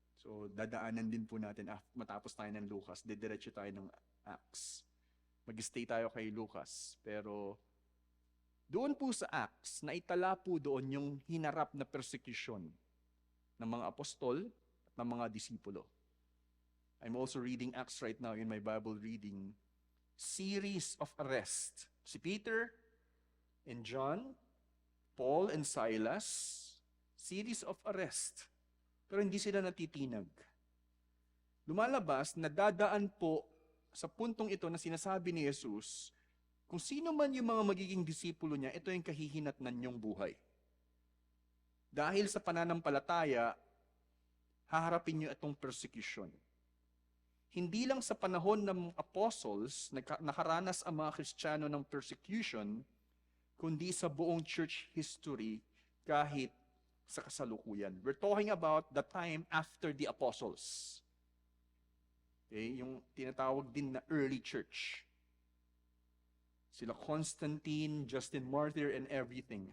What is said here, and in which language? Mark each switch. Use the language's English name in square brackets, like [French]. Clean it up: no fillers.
[Filipino] So, dadaanan din po natin matapos tayo ng Lucas, didiretso tayo ng Acts. Mag-stay tayo kay Lucas. Pero, doon po sa Acts, naitala po doon yung hinarap na persecution ng mga apostol at ng mga disipulo. [English] I'm also reading Acts right now in my Bible reading. Series of arrest. Si Peter and John, Paul and Silas, series of arrest. [Filipino] Pero hindi sila natitinag. Lumalabas na dadaan po sa puntong ito na sinasabi ni Jesus, kung sino man yung mga magiging disipulo niya, ito yung kahihinatnan niyong buhay. Dahil sa pananampalataya, haharapin niyo itong persecution. Hindi lang sa panahon ng apostles, nakaranas ang mga Kristiyano ng persecution, kundi sa buong church history kahit sa kasalukuyan. [English] We're talking about the time after the apostles. Okay, [Filipino] yung tinatawag din na [English] early church. Sila Constantine, Justin Martyr, and everything.